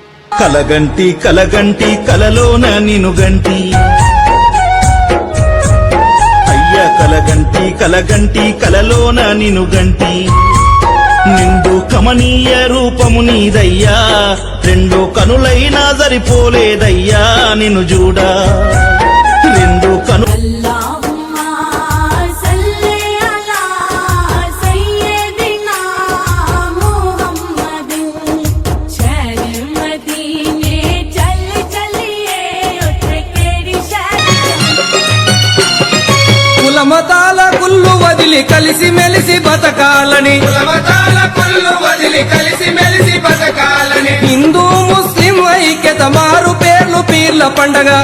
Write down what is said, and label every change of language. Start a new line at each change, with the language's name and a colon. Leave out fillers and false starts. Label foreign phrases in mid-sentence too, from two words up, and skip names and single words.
Telugu: కలగంటి కలగంటి కలలోన నిను గంటి అయ్య కలగంటి కలగంటి కలలోన నిను గంటి నిండు కమనీయ రూపము నీదయ్యా రెండు కనులైనా సరిపోలేదయ్యా నిన్ను చూడా రెండు కను
Arabic: اللهم صل على سيدنا محمد
Punjabi: ਸ਼ਹਿਰ ਮਦੀਨੇ ਚੱਲ ਚੱਲੀਏ ਉੱਠ ਕੇੜੀ
Telugu: కులమతాల కుళ్ళు వదిలి కలిసి మెలిసి బతకాలని హిందూ ముస్లిం ఐక్యత మారు పేర్లు పీర్ల పండగ